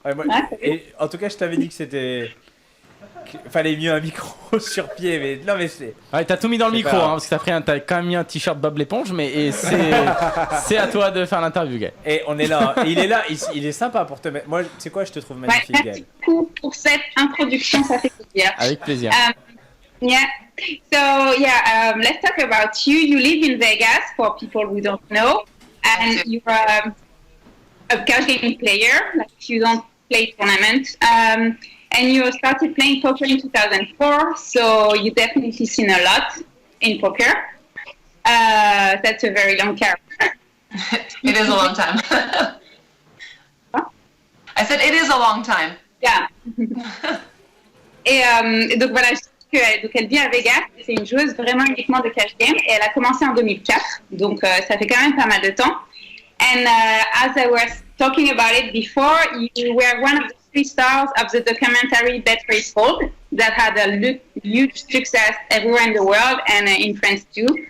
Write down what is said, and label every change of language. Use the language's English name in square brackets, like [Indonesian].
[French] Ouais, et en tout cas, je t'avais dit que c'était... Fallait mieux un micro sur pied, mais non, mais c'est... Ouais, t'as tout mis dans le micro, hein, parce que t'as quand même mis un t-shirt Bob l'éponge, mais c'est à toi de faire l'interview, Gaël. Et on est là, et il est là, il est sympa pour te mettre... Moi, tu sais quoi, je te trouve magnifique, Gaël. Merci beaucoup pour cette introduction, ça fait plaisir. Avec plaisir. [English] Yeah. So let's talk about you. You live in Vegas, for people who don't know, and you're a card game player. Like you don't play tournaments, and you started playing poker in 2004. So you definitely seen a lot in poker. That's a very long career. It is a long time. I said it is a long time. [French] Yeah. Et donc voilà. Donc elle vit à Vegas, c'est une joueuse vraiment uniquement de cash game et elle a commencé en 2004, donc ça fait quand même pas mal de temps. [English] And as I was talking about it before, you were one of the 3 stars of the documentary Better is Fold that had a huge success everywhere in the world and in France too.